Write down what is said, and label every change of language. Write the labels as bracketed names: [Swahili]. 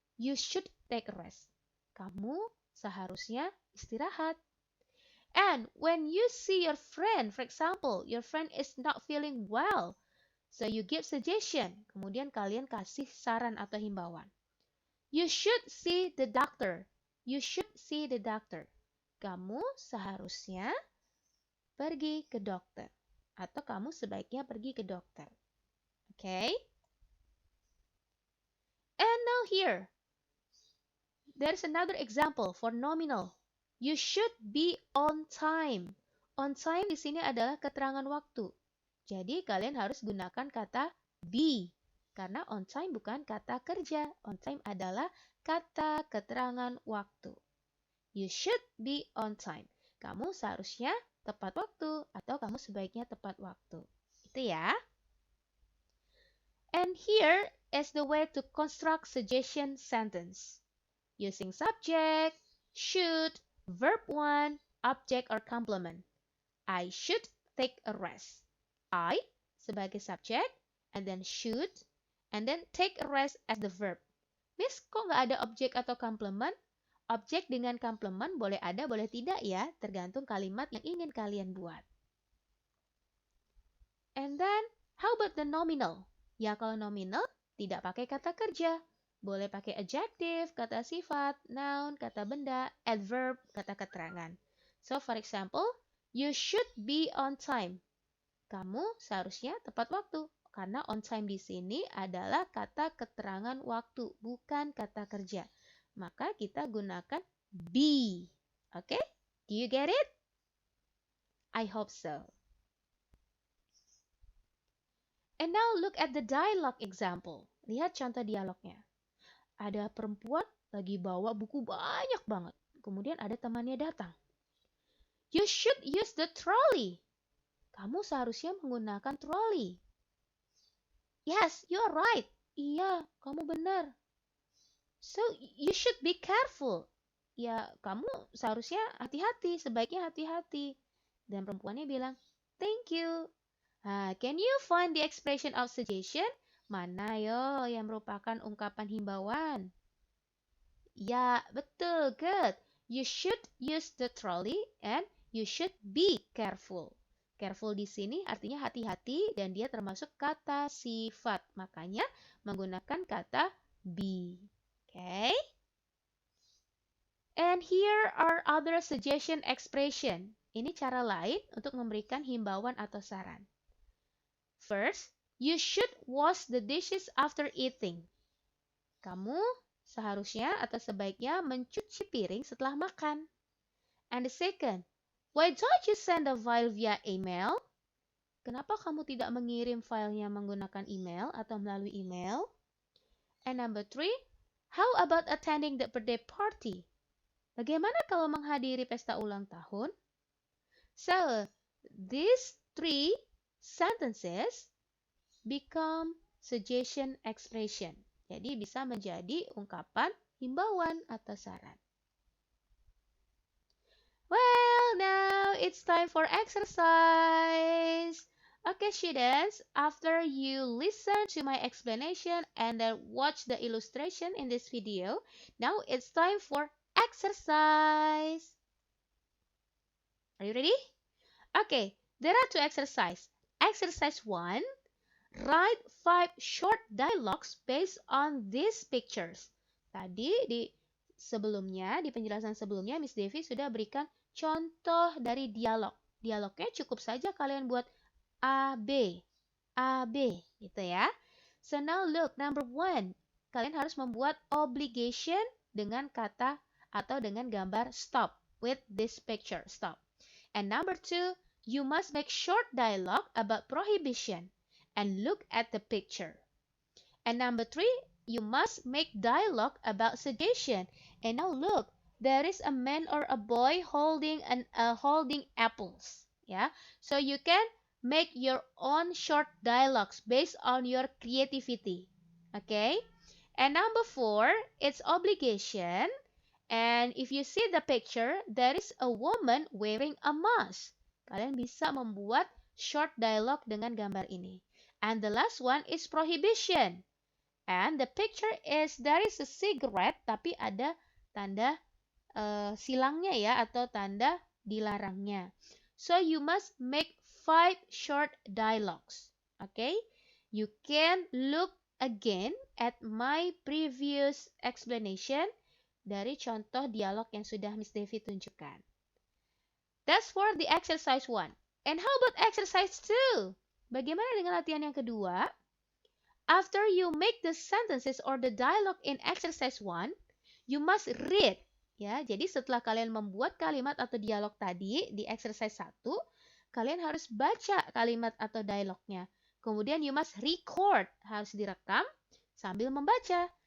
[English] You should take a rest. [Indonesian] Kamu seharusnya istirahat. [English] And when you see your friend, for example, your friend is not feeling well, so you give suggestion. [Indonesian] Kemudian kalian kasih saran atau himbauan. [English] You should see the doctor. You should see the doctor. [Indonesian] Kamu seharusnya pergi ke dokter. Atau kamu sebaiknya pergi ke dokter. [English] Okay? And now here, there's another example for nominal. You should be on time. [Indonesian] On time di sini adalah keterangan waktu. Jadi kalian harus gunakan kata be. Karena on time bukan kata kerja. On time adalah kata keterangan waktu. [English] You should be on time. [Indonesian] Kamu seharusnya tepat waktu atau kamu sebaiknya tepat waktu. Itu ya. [English] And here is the way to construct suggestion sentence. Using subject, should, verb 1, object or complement. I should take a rest. I sebagai subject, and then should, and then take a rest as the verb. [Indonesian] Miss, kok nggak ada objek atau complement? Objek dengan complement boleh ada, boleh tidak ya, tergantung kalimat yang ingin kalian buat. [English] And then, how about the nominal? [Indonesian] Ya, kalau nominal, tidak pakai kata kerja. Boleh pakai adjective, kata sifat, noun, kata benda, adverb, kata keterangan. [English] So, for example, you should be on time. [Indonesian] Kamu seharusnya tepat waktu. Karena on time di sini adalah kata keterangan waktu, bukan kata kerja. Maka kita gunakan be. [English] Okay? Do you get it? I hope so. And now look at the dialogue example. [Indonesian] Lihat contoh dialognya. Ada perempuan lagi bawa buku banyak banget. Kemudian ada temannya datang. [English] You should use the trolley. [Indonesian] Kamu seharusnya menggunakan trolley. [English] Yes, you are right. [Indonesian] Iya, kamu benar. [English] So, you should be careful. [Indonesian] Ya, kamu seharusnya hati-hati, sebaiknya hati-hati. Dan perempuannya bilang, [English] thank you. Can you find the expression of suggestion? [Indonesian] Mana yo yang merupakan ungkapan himbauan? [English] Ya, betul, good. You should use the trolley and you should be careful. [Indonesian] Careful di sini artinya hati-hati dan dia termasuk kata sifat. Makanya menggunakan kata be. Okay? [English] And here are other suggestion expression. [Indonesian] Ini cara lain untuk memberikan himbauan atau saran. [English] First, you should wash the dishes after eating. [Indonesian] Kamu seharusnya atau sebaiknya mencuci piring setelah makan. [English] And the second, why don't you send a file via email? [Indonesian] Kenapa kamu tidak mengirim filenya menggunakan email atau melalui email? [English] And number three, how about attending the birthday party? [Indonesian] Bagaimana kalau menghadiri pesta ulang tahun? [English] So, these three sentences become suggestion expression. [Indonesian] Jadi bisa menjadi ungkapan himbauan atau saran. [English] Well, now it's time for exercise. Okay, students, after you listen to my explanation and then watch the illustration in this video, now it's time for exercise. Are you ready? Okay, there are two exercises. Exercise 1, write 5 short dialogues based on these pictures. [Indonesian] Tadi di penjelasan sebelumnya, Miss Devi sudah berikan contoh dari dialog. Dialognya cukup saja kalian buat A, B, gitu ya. [English] So now look, number 1. [Indonesian] Kalian harus membuat obligation dengan kata atau dengan gambar [English] stop with this picture, stop. And number 2, you must make short dialogue about prohibition and look at the picture. And number 3, you must make dialogue about suggestion. And now look, there is a man or a boy holding apples. Yeah, so you can make your own short dialogues based on your creativity. Okay, and number 4, it's obligation. And if you see the picture, there is a woman wearing a mask. [Indonesian] Kalian bisa membuat short dialogue dengan gambar ini. [English] And the last one is prohibition. And the picture is, there is a cigarette, [Indonesian] tapi ada tanda silangnya ya, atau tanda dilarangnya. [English] So you must make 5 short dialogues. Okay? You can look again at my previous explanation [Indonesian] dari contoh dialog yang sudah Miss Devi tunjukkan. [English] That's for the exercise 1. And how about exercise 2? [Indonesian] Bagaimana dengan latihan yang kedua? [English] After you make the sentences or the dialogue in exercise 1, you must read. [Indonesian] Ya, jadi setelah kalian membuat kalimat atau dialog tadi di exercise 1, kalian harus baca kalimat atau dialognya. Kemudian [English] you must record, [Indonesian] harus direkam sambil membaca.